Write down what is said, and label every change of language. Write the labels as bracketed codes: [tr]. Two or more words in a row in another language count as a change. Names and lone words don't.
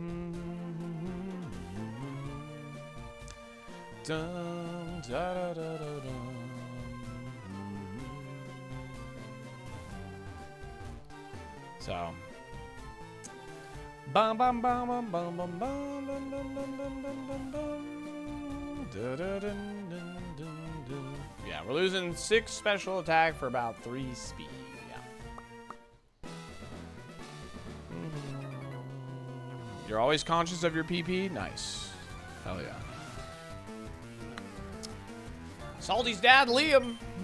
[en] Dum, da, da, da, da, dum. So, bum bum bum bum bum bum bum dum dum dum dum dum dum da, da, dun, dun, dun, dun. Yeah, we're losing 6 special attack for about 3 speed. Yeah. You're always conscious of your PP? Nice. Hell yeah. Salty's dad, Liam.